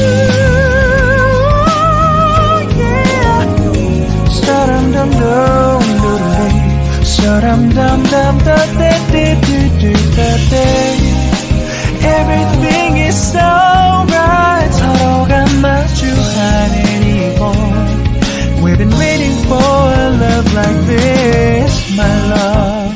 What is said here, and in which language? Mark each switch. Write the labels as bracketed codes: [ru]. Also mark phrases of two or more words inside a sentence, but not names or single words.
[en] Yeah. Sa-dum-dum-dum-dum-dum. Sa-dum-dum-dum-dum-dum-dum-dum. Everything is so right. [ko] 서로가 마주하는 이곳 [en] We've been waiting for a love like this, my love.